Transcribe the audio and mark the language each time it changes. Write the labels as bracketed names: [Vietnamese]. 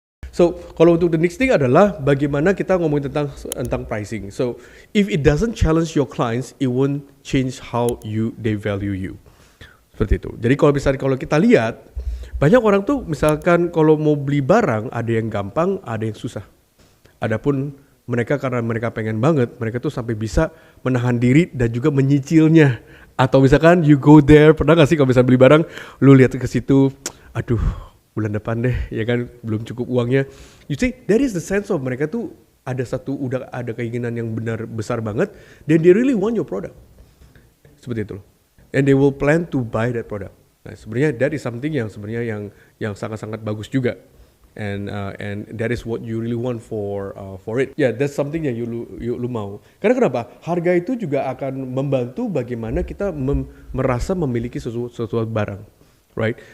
[Indonesian] So, kalau untuk the next thing adalah bagaimana kita ngomongin tentang pricing. [English] So, if it doesn't challenge your clients, it won't change how they value you. [Indonesian] Seperti itu. Jadi kalau kita lihat, banyak orang tuh misalkan kalau mau beli barang ada yang gampang, ada yang susah. Adapun mereka karena mereka pengen banget, mereka tuh sampai bisa menahan diri dan juga menyicilnya. Atau misalkan you go there, pernah gak sih kalau misalnya beli barang, lu lihat ke situ, aduh bulan depan deh, ya kan belum cukup uangnya. [English] You see, that is the sense of mereka tuh udah ada keinginan yang benar besar banget, then they really want your product. Seperti itu loh. And they will plan to buy that product. [Indonesian] Nah, sebenarnya that is something yang sebenarnya yang sangat-sangat bagus juga. [English] And that is what you really want for it. [Indonesian] Yeah, that's something yang you mau. Karena kenapa? Harga itu juga akan membantu bagaimana kita merasa memiliki sesuatu barang, right?